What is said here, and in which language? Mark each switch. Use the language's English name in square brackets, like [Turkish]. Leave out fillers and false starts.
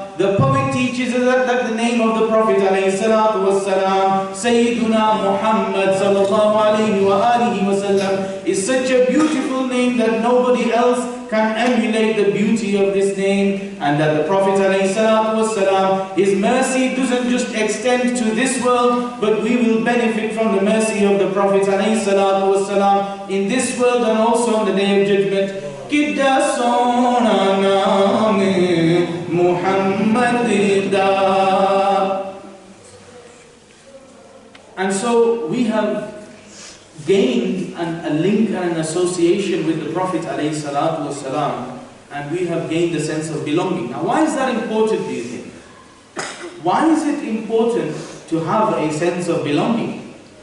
[English] The poet teaches us that the name of the Prophet ﷺ, Sayyiduna Muhammad [Arabic] sallallahu alayhi wa alihi wa sallam, [English] is such a beautiful name that nobody else can emulate the beauty of this name. And that the Prophet ﷺ, his mercy doesn't just extend to this world, but we will benefit from the mercy of the Prophet ﷺ in this world and also on the Day of Judgment. [Punjabi] Kidda sona naam Muhammad da. [English] And so we have gained a link and an association with the Prophet ﷺ, and we have gained a sense of belonging. Now why is that important, do you think? Why is it important to have a sense of belonging?